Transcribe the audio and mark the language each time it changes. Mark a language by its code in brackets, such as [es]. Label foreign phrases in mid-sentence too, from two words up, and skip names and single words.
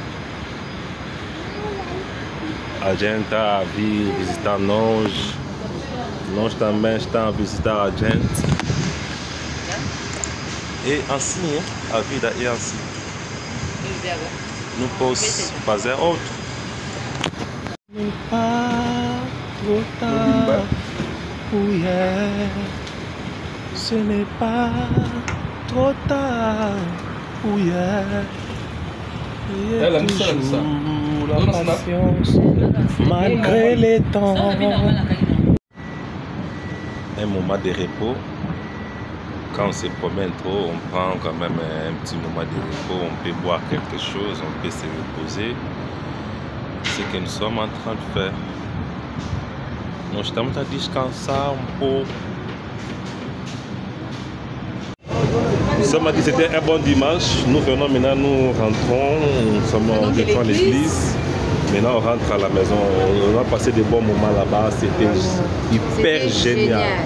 [pt] A gente está a vir visitar nós também estamos a visitar a gente. E assim, a vida é assim. Não posso fazer outro. [fr] N'est pas trop tard, oh yeah. Ce n'est pas trop tard, oh yeah. Il y a toujours la patience, malgré les temps. Un moment de repos. Quand on se promène trop, on prend quand même un petit moment de repos, on peut boire quelque chose, on peut se reposer. C'est ce que nous sommes en train de faire. [pt] Nous estamos a descansar [fr] un peu. Nous sommes dit que c'était un bon dimanche. Nous venons maintenant, nous rentrons, nous sommes en l'église. Maintenant on rentre à la maison, on a passé des bons moments là-bas, c'était hyper génial.